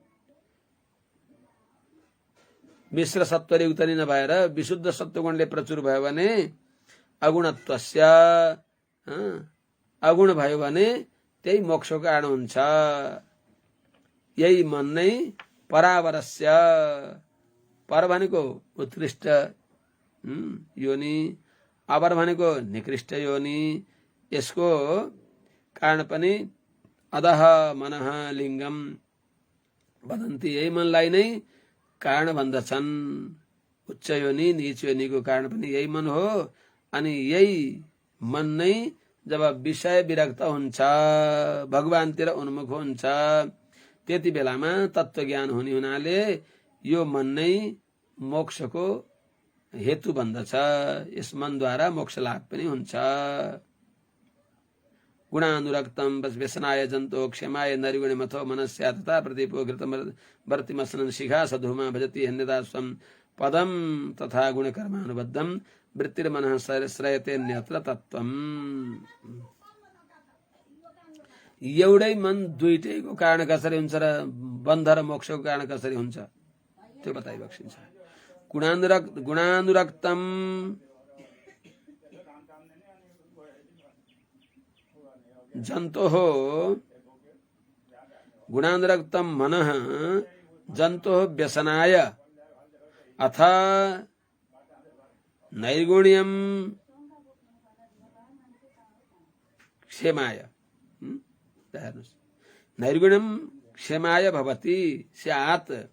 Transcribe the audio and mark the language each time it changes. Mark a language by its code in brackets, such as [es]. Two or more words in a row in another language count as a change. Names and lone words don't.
[ne] मिश्र सत्वले युक्त नै नभएर विशुद्ध सत्वगुणले प्रचुर भयो भने अगुणत्वस्य, अगुण भयो भने त्यही मोक्षको कारण हुन्छ। यही मन नै परावरस्य, पर भनेको उत्कृष्ट योनि, अवर भनेको निकृष्ट योनि, यसको कारण पनि [sa] अधः मनः लिङ्गम वदन्ति, [ne] यही मनलाई नै कारण भन्दछन्। उच्च योनि नीच योनिको कारण पनि यही मन हो। अनि यही मन नै जब विषय विरक्त हुन्छ, भगवानतिर उन्मुख हुन्छ, त्यति बेलामा तत्त्वज्ञान हुने हुनाले यो मन नै मोक्षको हेतु बन्दछ। यस मनद्वारा मोक्ष लाभ पनि हुन्छ। [sa] गुणानुरक्तम व्यसनाय जन्तो क्षमाय नरिगुणे मथो मनस्या तथा प्रदीपो घृतम वर्तिमसनन शिखा सधुमा भजति हन्यदा स्वम पदम तथा गुणकर्मानुबद्धम वृत्तिर्मनः श्रयते अन्यत्र तत्त्वम। [ne] एउटै मन दुईटैको कारण कसरी हुन्छ र बन्ध र मोक्षको कारण कसरी हुन्छ त्यो बताइबक्सिन्छ। [sa] गुणानुरक्तम जन्तोः, गुणानुरक्तम मनः जन्तोः व्यसनाय अथ नैर्गुण्यम क्षेमाय, नैर्गुण्यम क्षेमाय भवति स्यात्,